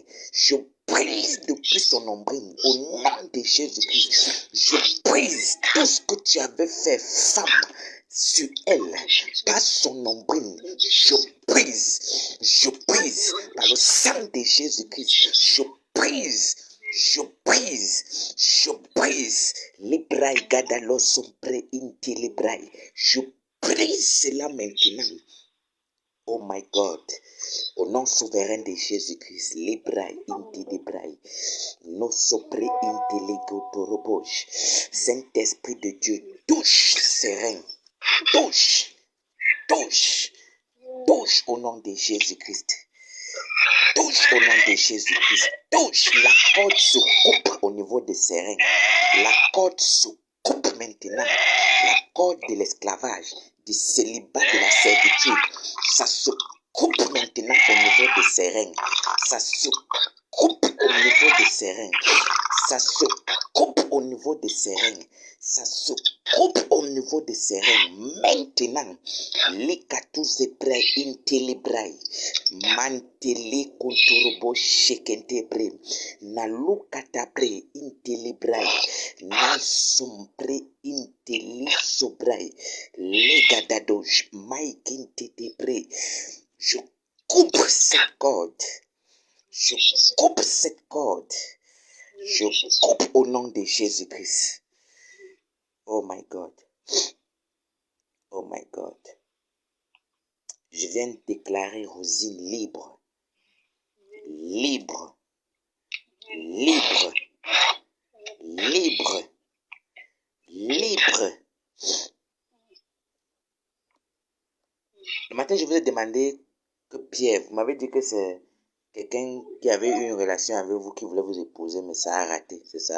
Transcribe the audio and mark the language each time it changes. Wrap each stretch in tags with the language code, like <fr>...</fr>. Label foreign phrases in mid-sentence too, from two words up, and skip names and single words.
<fr>Je brise depuis son nombril au nom de Jésus-Christ. Je brise tout ce que tu avais fait, femme, sur elle, par son nombril. Je brise par le sang de Jésus-Christ. Je brise. Librai gadalo sompre inti librai. Je brise cela maintenant.</fr> <en>Oh my God,</en> <fr>au nom souverain de Jésus-Christ, librai inti librai. No sopre inti legotorobosh. Saint-Esprit de Dieu, touche ses reins. Touche au nom de Jésus-Christ. Touche au nom de Jésus-Christ. Touche. La corde se coupe au niveau de ses reins. La corde se coupe maintenant. La corde de l'esclavage, du célibat, de la servitude. Ça se coupe maintenant au niveau de ses reins. Ça se coupe au niveau de ses reins. Ça se coupe au niveau de ses reins. Ça se coupe au niveau niveau de ses règnes. Maintenant, Likatu Zebrai Intelibrai, Mantele Konturobo Shekentebre, Nalukatabre Intelibrai, Nasompre Intelisobrai, Legadadosh Maikintebre. Je coupe cette corde. Je coupe cette corde. Je coupe au nom de Jésus-Christ.</fr> <en>Oh my God. Oh my God.</en> <fr>Je viens de déclarer Rosine libre. Libre. Libre. Libre. Libre. Le matin, je vous ai demandé que Pierre, vous m'avez dit que c'est quelqu'un qui avait eu une relation avec vous, qui voulait vous épouser, mais ça a raté, c'est ça?</fr>